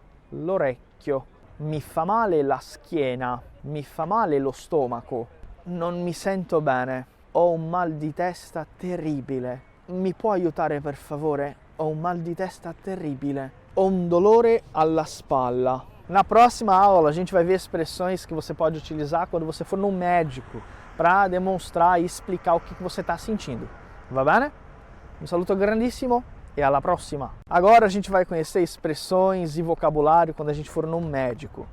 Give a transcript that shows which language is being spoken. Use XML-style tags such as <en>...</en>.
<it>l'orecchio, mi fa male la schiena, mi fa male lo stomaco, non mi sento bene, ho un mal di testa terribile, mi può aiutare per favore? Ho un mal di testa terribile, ho un dolore alla spalla.</it> <pt>Na próxima aula a gente vai ver expressões que você pode utilizar quando você for no médico para demonstrar e explicar o que você está sentindo.</pt> <it>Va bene? Um saluto grandissimo e alla prossima!</it> <pt>Agora a gente vai conhecer expressões e vocabulário quando a gente for no médico.</pt>